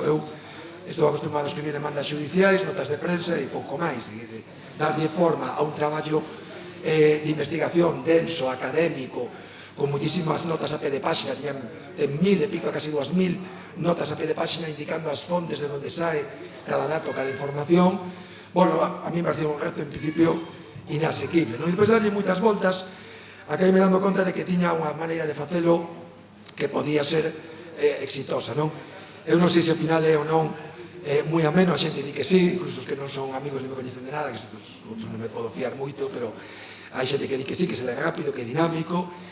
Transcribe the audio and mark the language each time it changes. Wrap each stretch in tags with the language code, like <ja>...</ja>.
<gl>Eu estou acostumado a escribir demandas judiciais, notas de prensa e pouco máis, e darlle forma a un traballo de investigación denso, académico, con muitísimas notas a pé de páxina, tiñan 1000 e pico, casi 2000 notas a pé de páxina indicando as fontes de onde sae cada dato, cada información.</gl> <es>Bueno, a mí me parecía un reto, en principio, inasequible.</es> <gl>E depois darlle moitas voltas, acabei me dando conta de que tiña unha maneira de facelo que podía ser exitosa. Eu non sei se ao final é ou non moi ameno, a xente di que sí, incluso os que non son amigos ni me coñecen de nada, que outros non me podo fiar moito, pero hai xente que di que sí, que se lee rápido, que é dinámico.</gl>